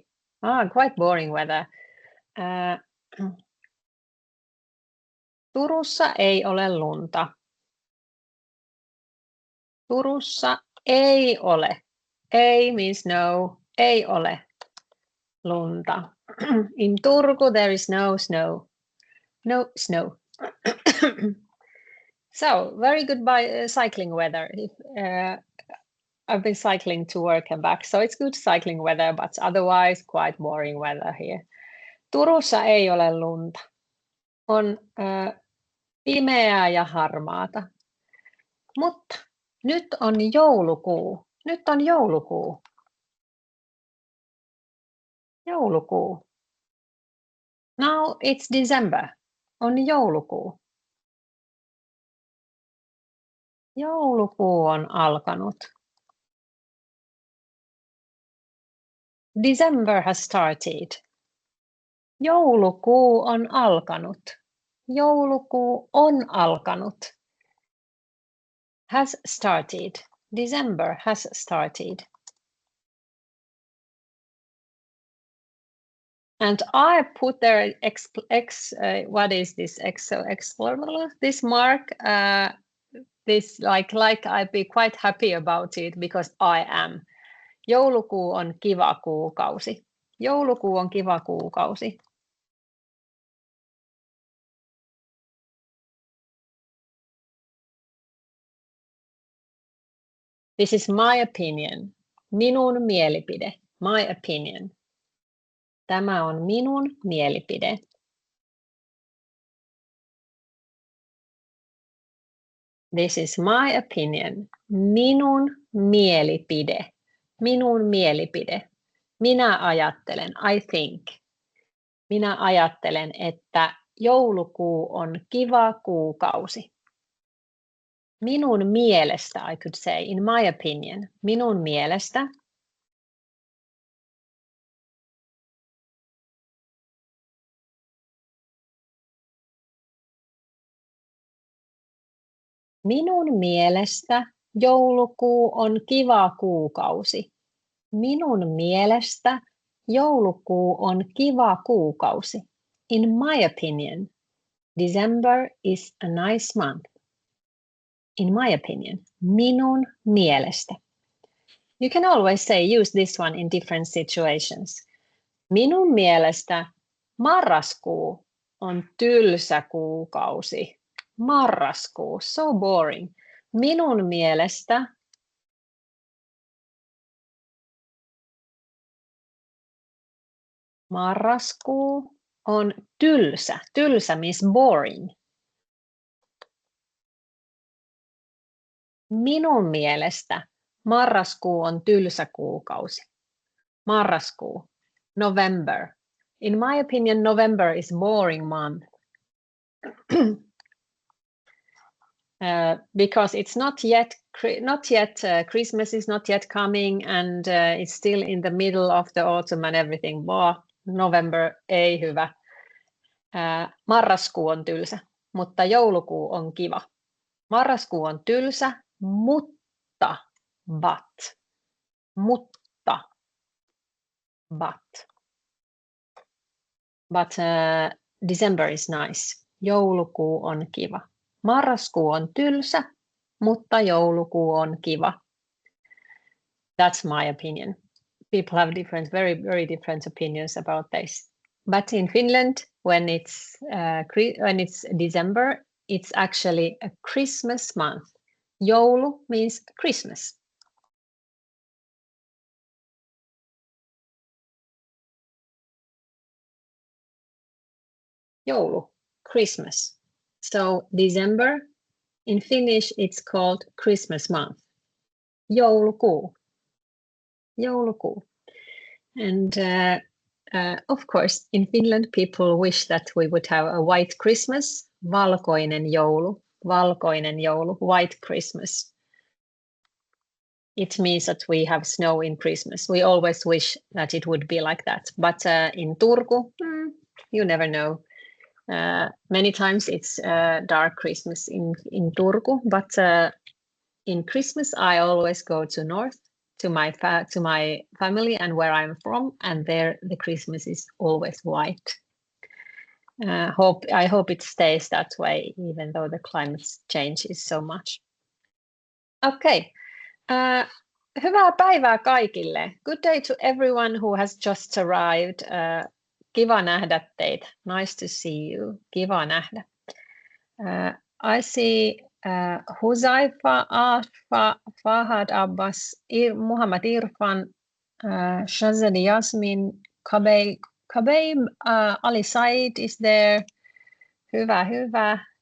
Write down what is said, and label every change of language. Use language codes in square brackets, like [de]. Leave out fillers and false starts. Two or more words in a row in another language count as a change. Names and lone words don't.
[en] Quite boring weather. [fi] Turussa ei ole lunta. Turussa ei ole. [en] Ei means no. [fi] Ei ole lunta. [en] In Turku there is no snow. No snow. So very good cycling weather. I've been cycling to work and back, so it's good cycling weather, but otherwise quite boring weather here. [fi] Turussa ei ole lunta. On pimeää ja harmaata. Mutta nyt on joulukuu. Nyt on joulukuu. Joulukuu. [en] Now it's December. [fi] On joulukuu. Joulukuu on alkanut. [en] December has started. [fi] Joulukuu on alkanut. Joulukuu on alkanut. [en] Has started. December has started. And I put there what is this this mark? This like I'd be quite happy about it because I am. [fi] Joulukuu on kiva kuukausi. Joulukuu on kiva kuukausi. [en] This is my opinion. [fi] Minun mielipide. [en] My opinion. [fi] Tämä on minun mielipide. [en] This is my opinion. [fi] Minun mielipide. Minun mielipide. Minä ajattelen, [en] I think. [fi] Minä ajattelen, että joulukuu on kiva kuukausi. Minun mielestä, [en] I could say, in my opinion. [fi] Minun mielestä. Minun mielestä joulukuu on kiva kuukausi. Minun mielestä joulukuu on kiva kuukausi. [en] In my opinion, December is a nice month. In my opinion, [fi] minun mielestä. [en] You can always use this one in different situations. [fi] Minun mielestä marraskuu on tylsä kuukausi. [en] Marraskuu, so boring. [fi] Minun mielestä marraskuu on tylsä. [en] Tylsä means boring. [fi] Minun mielestä marraskuu on tylsä kuukausi. Marraskuu, [en] November. In my opinion, November is boring month. Because it's not yet Christmas is not yet coming and it's still in the middle of the autumn and everything. [fi] November ei hyvä. Marraskuu on tylsä, mutta joulukuu on kiva. Marraskuu on tylsä, mutta [en] December is nice. [fi] Joulukuu on kiva. Marraskuu on tylsä, mutta joulukuu on kiva. [en] That's my opinion. People have very, very different opinions about this. But in Finland, when it's December, it's actually a Christmas month. Joulu means Christmas. Joulu, Christmas. So December, in Finnish, it's called Christmas month. [fi] Joulukuu. Joulukuu. [en] And of course, in Finland, people wish that we would have a white Christmas, [fi] valkoinen joulu, [en] white Christmas. it means that we have snow in Christmas. We always wish that it would be like that. But in Turku, you never know. Many times it's dark Christmas in Turku, but in Christmas I always go to north to my family and where I'm from, and there the Christmas is always white. I hope it stays that way, even though the climate changes so much. [fi] Okay. Hyvää päivää kaikille. [en] Good day to everyone who has just arrived. [fi] Kiva nähdä teitä. [en] Nice to see you. [fi] Kiva nähdä. [en] I see Huzaifa, Afa, Fahad Abbas, Muhammad Irfan, Shazadi Yasmin, Kabay Ali Said is there. [fi] Hyvä.